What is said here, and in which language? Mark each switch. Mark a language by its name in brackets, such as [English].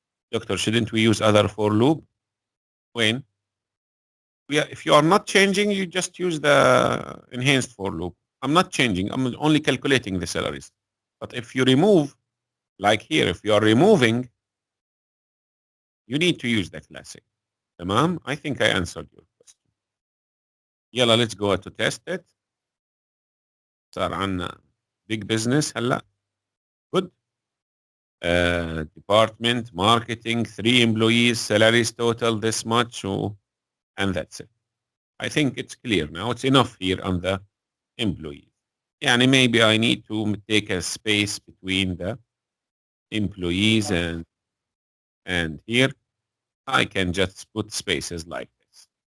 [English] Doctor, shouldn't we use other for loop? When? Yeah, if you are not changing, you just use the enhanced for loop. I'm not changing. I'm only calculating the salaries. But if you remove, like here, if you are removing, you need to use the classic. [Arabic] تمام? [English] I think I answered your question. [Arabic] يلا [English] let's go to test it. [Arabic] صار عنا [English] big business [Arabic] هلا. [English] Good. Department, marketing, 3 employees, salaries total this much, and that's it. I think it's clear now. It's enough here on the employees. [Arabic] يعني [English] maybe I need to take a space between the employees and here I can just put spaces like this.